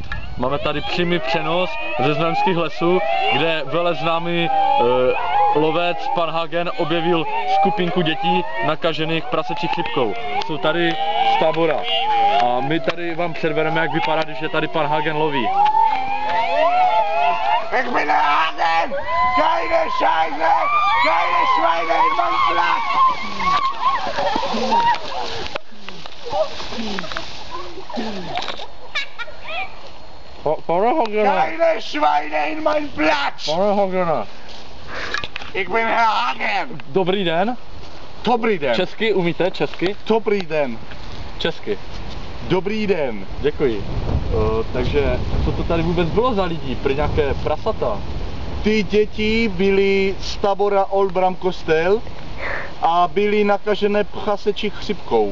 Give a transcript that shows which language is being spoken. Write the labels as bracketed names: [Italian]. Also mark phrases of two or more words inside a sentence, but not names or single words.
[Czech] Máme tady přímý přenos ze Znojemských lesů, kde veleznámý lovec pan Hagen objevil skupinku dětí nakažených prasečí chřipkou. Jsou tady z tábora a my tady vám předvedeme, jak vypadá, když je tady pan Hagen loví. [German] Ich bin der Hagen! Keine Scheiße! Keine Schweine in meinem Platz! [Czech] Pane Hagene! [German] Keine Schweine in meinem Platz! [Czech] Pane Hagene! [German] Ich bin Herr Hagen! [Czech] Dobrý den. Dobrý den. Česky umíte? Česky? Dobrý den. Česky. Dobrý den. Děkuji. Takže co to tady vůbec bylo za lidi? Pro nějaké prasata? Ty děti byly z tábora Old Bram Kostel a byly nakažené prasečí chřipkou.